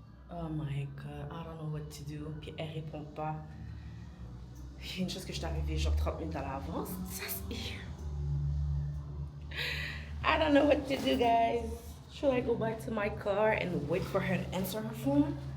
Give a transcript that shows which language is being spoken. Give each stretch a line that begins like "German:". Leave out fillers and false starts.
English: Oh my god, I don't know what to do.
French: Puis elle répond pas. Il y a une chose que je suis arrivée genre 30 minutes à l'avance. Ça c'est...
English: I don't know what to do, guys. Should I go back to my car and wait for her to answer her phone?